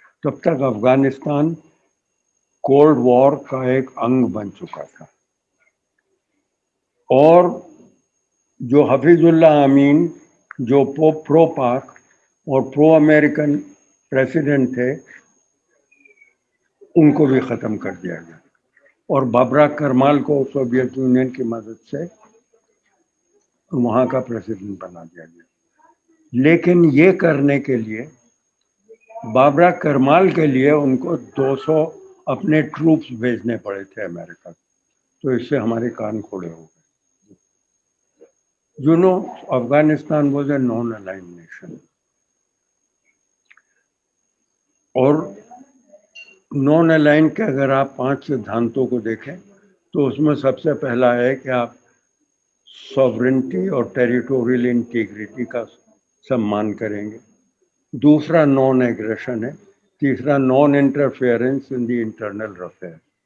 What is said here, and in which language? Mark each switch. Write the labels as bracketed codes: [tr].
[hi] तब तक Afghanistan cold war का एक अंग बन चुका था और जो हफीजुल्लाह अमीन, जो प्रो पाक और प्रो अमेरिकन प्रेसिडेंट थे, उनको भी ख़त्म कर दिया गया और बाबरा करमाल को सोवियत यूनियन की मदद से वहाँ का प्रेसिडेंट बना दिया गया। लेकिन ये करने के लिए, बाबरा करमाल के लिए उनको 200 अपने ट्रूप्स भेजने पड़े थे अमेरिका, तो इससे हमारे कान खोड़े हो गए। [en] You know, Afghanistan was a non-aligned nation. [hi] और नॉन अलाइन के अगर आप 5 सिद्धांतों को देखें तो उसमें सबसे पहला है कि आप सॉवरेनिटी और टेरिटोरियल इंटीग्रिटी का सम्मान करेंगे। दूसरा नॉन एग्रेशन है। तीसरा [en] Non interference in the internal affair.